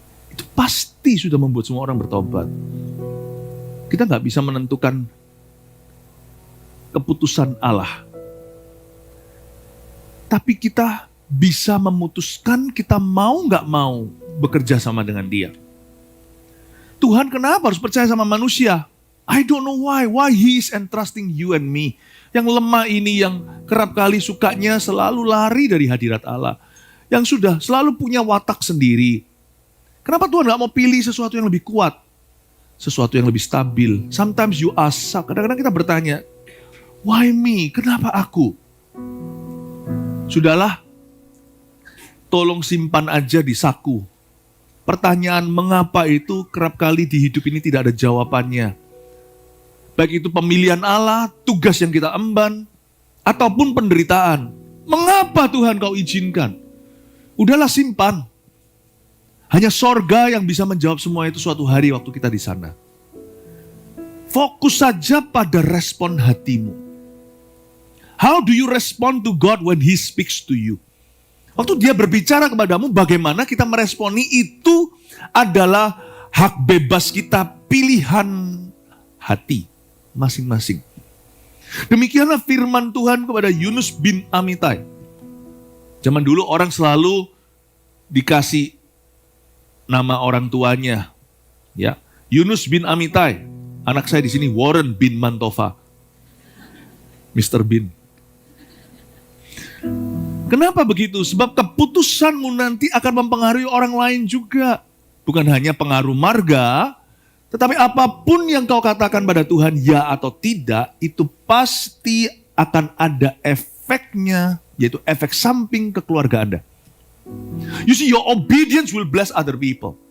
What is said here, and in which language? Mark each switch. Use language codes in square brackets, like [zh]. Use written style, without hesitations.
[id] Itu pasti sudah membuat semua orang bertobat. Kita nggak bisa menentukan keputusan Allah. Tapi kita bisa memutuskan kita mau nggak mau bekerja sama dengan dia. Tuhan kenapa harus percaya sama manusia? [en] I don't know why He is entrusting you and me. [id] Yang lemah ini, yang kerap kali sukanya selalu lari dari hadirat Allah. Yang sudah selalu punya watak sendiri. Kenapa Tuhan gak mau pilih sesuatu yang lebih kuat? Sesuatu yang lebih stabil. [en] Sometimes you ask, [id] kadang-kadang kita bertanya, [en] why me? [id] Kenapa aku? Sudahlah, tolong simpan aja di saku. Pertanyaan mengapa itu kerap kali di hidup ini tidak ada jawabannya. Baik itu pemilihan Allah, tugas yang kita emban, ataupun penderitaan. Mengapa Tuhan kau izinkan? Udahlah simpan. Hanya sorga yang bisa menjawab semua itu suatu hari waktu kita di sana. Fokus saja pada respon hatimu. [en] How do you respond to God when He speaks to you? [id] Waktu dia berbicara kepadamu, bagaimana kita meresponi itu adalah hak bebas kita, pilihan hati masing-masing. Demikianlah firman Tuhan kepada Yunus bin Amitai. Zaman dulu orang selalu dikasih nama orang tuanya. Ya, Yunus bin Amitai. Anak saya di sini Warren bin Mantova. Mr. Bin. Kenapa begitu? Sebab keputusanmu nanti akan mempengaruhi orang lain juga. Bukan hanya pengaruh marga, tetapi apapun yang kau katakan pada Tuhan, ya atau tidak, itu pasti akan ada efeknya, yaitu efek samping ke keluarga Anda. [en] You see, your obedience will bless other people.